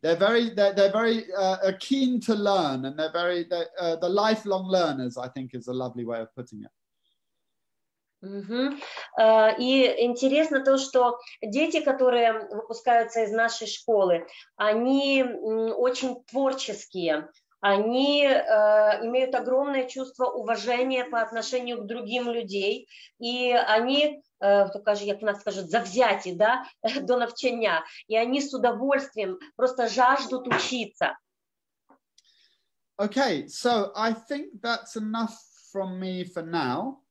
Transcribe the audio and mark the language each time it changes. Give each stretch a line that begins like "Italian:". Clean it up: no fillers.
English: They're very keen to learn, and they're lifelong learners, I think is a lovely way of putting it.
Russian: И интересно то, что дети, которые выпускаются из нашей школы, они очень творческие, они имеют огромное чувство уважения по отношению к другим людям, и они,
Ukrainian: як у нас скажуть, завзяті,
Russian: да,
Ukrainian: до навчання,
Russian: и они с удовольствием просто жаждут учиться.
English: Okay, so I think that's enough from me for now.